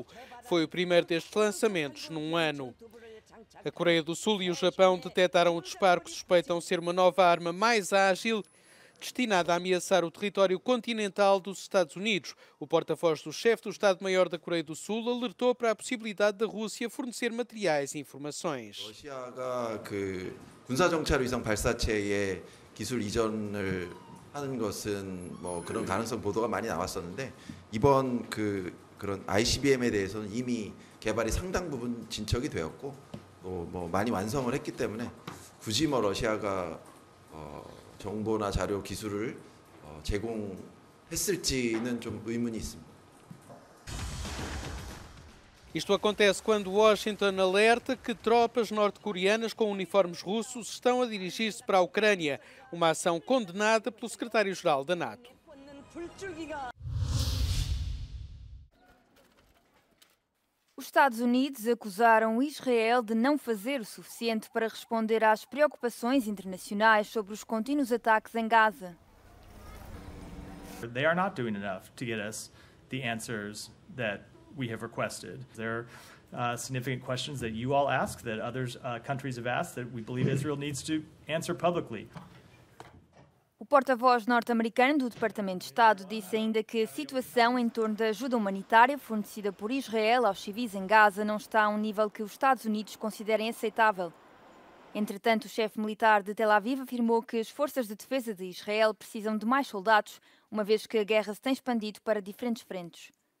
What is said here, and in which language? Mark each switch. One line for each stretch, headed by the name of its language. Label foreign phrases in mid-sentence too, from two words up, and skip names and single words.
Portuguese: Foi o primeiro destes lançamentos num ano. A Coreia do Sul e o Japão detectaram o disparo que suspeitam ser uma nova arma mais ágil destinada a ameaçar o território continental dos Estados Unidos. O porta-voz do chefe do Estado-Maior da Coreia do Sul alertou para a possibilidade da Rússia fornecer materiais e informações.
Korean: 러시아가 군사 정찰 위성 발사체의 기술 이전을 하는 것은 그런 가능성 보도가 많이 나왔었는데 이번 그런 ICBM에 대해서는 이미 개발이 상당 부분 진척이 되었고 또 많이 완성을 했기 때문에 굳이 러시아가 정보나 자료 기술을 제공했을지는 좀 의문이 있습니다.
Portuguese: Isto acontece quando Washington alerta que tropas norte-coreanas com uniformes russos estão a dirigir-se para a Ucrânia, uma ação condenada pelo secretário-geral da NATO. Os Estados Unidos acusaram Israel de não fazer o suficiente para responder às preocupações internacionais sobre os contínuos ataques em Gaza.
English: They are not doing enough to get us the answers that we have requested. There are significant questions that you all ask, that other countries have asked, that we believe Israel needs to answer publicly.
Portuguese: O porta-voz norte-americano do Departamento de Estado disse ainda que a situação em torno da ajuda humanitária fornecida por Israel aos civis em Gaza não está a um nível que os Estados Unidos considerem aceitável. Entretanto, o chefe militar de Tel Aviv afirmou que as forças de defesa de Israel precisam de mais soldados, uma vez que a guerra se tem expandido para diferentes frentes.